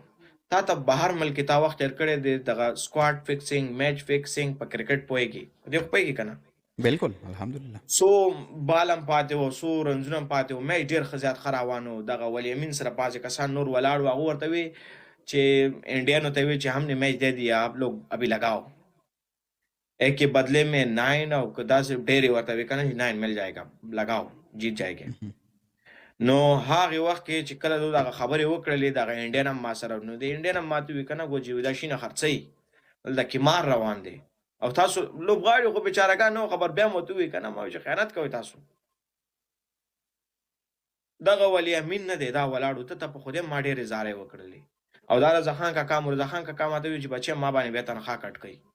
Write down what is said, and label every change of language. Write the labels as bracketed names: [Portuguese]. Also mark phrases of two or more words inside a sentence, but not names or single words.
[Pashto] تا ته بهر ملک تا وخت تېر کړی دی، دغه [English] squad fixing, match fixing, [Pashto] په کرکټ پوهېږي، په دې خو پوهېږي که نه؟ بالکل الحمدلله. سو بالم پاتې و، سو رنزونه پاتې و، میچ ډېر ښه زیات ښه روان و. دغه ولی امین سره پاسې کسان نور ولاړ و، هغه ورته وی چې انډیانو ته وی چې [Urdu] هم نے میچ دے دیا، آپ لوگ ابھی لگاؤ، ایک کے بدلے میں 9 [Pashto] او که داسې ډېرې ورته وی که نه چې 9 [Urdu] مل جائے گا، لگاؤ جیت جائے گا. [Pashto] نو هغې وخت کې چې کله دغه خبرې وکړلې، دغه انډین هم ما سره، نو د انډین هم ما ته وي که نه ګوجي دا شي نه خرڅوي، دلته قمار روان دی او تاسو لوبغاړي خو بیچارهګان نو خبر، بیا مو ته ووایي که نه ما وایي چې خیانت کوئ تاسو. دغه ولی امین نه دی، دا ولاړو ته په خودی ما ډېرې زارۍ وکړلې او دا رضا خان کاکا مرزا خان کاکا ما ته وایي چې بچی ما باندې بیا تنخوا کټ کوي.